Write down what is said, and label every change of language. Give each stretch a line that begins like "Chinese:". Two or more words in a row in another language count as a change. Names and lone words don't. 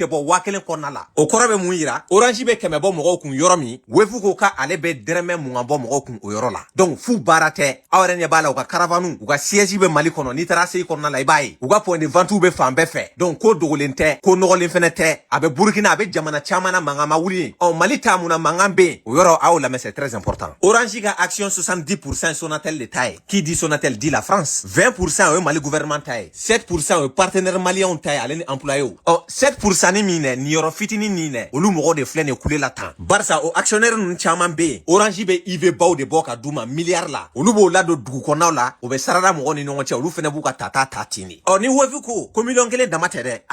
Bambara: bɔ 1000 kɔnɔna la o kɔrɔ bɛ mun yira Orange bɛ 100 bɔ mɔgɔw kun yɔrɔ min wefu ko ka ale bɛ dɛrɛmɛ 20 bɔ mɔgɔw kun o yɔrɔ la donc fu baara tɛ aw yɛrɛ ɲɛ b'a la u ka caravane u ka siège bɛ Mali kɔnɔ n'i taara se kɔnɔna la i b'a ye u ka
French: point de vente
Bambara: bɛ fan bɛɛ fɛ donc ko dogolen tɛ ko nɔgɔlen fɛnɛ tɛ a bɛ Burkina a bɛ jamana caman na mankan ma wuli Mali ta mun na mankan bɛ yen o yɔrɔ a y'o lamɛn
French: c'est très important
Bambara: Orange ka action 70% Sonatel de ta ye
French: qui dit Sonatel dit la France
Bambara: 20% o ye Mali gouvernement ta ye 7% o ye
French: partenaire malien
Bambara: ta ye ale ni employé 7% ni min ni yɔrɔ fitinin nin dɛ olu mɔgɔw de filɛ nin kule la tan barisa o actionnaire ninnu caman bɛ yen Orange bɛ IV baw de bɔ ka d'u ma milliard la olu b'o ladon dugu kɔnɔnaw la o bɛ sarada mɔgɔw ni ɲɔgɔn cɛ olu fɛnɛ b'u ka ta ten de ni wefu ko million 1 dama tɛ dɛ